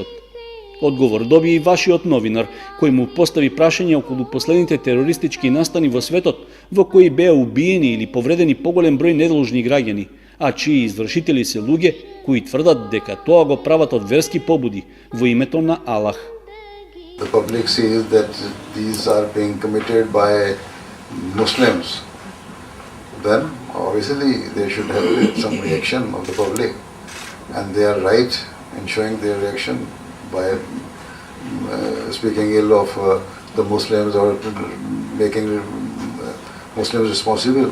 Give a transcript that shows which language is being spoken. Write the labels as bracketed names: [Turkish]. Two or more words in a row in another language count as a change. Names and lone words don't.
[Macedonian] Одговор доби и вашиот новинар, кој му постави прашање околу последните терористички настани во светот, во кои беа убиени или повредени поголем број недолжни граѓани, а чии извршители се луѓе кои тврдат дека тоа го прават од верски побуди во името на Аллах. [English] The public sees that these are being committed by Muslims. Then obviously they should have some reaction of the public, and they are right in showing their reaction by speaking ill of the Muslims or making Muslims responsible.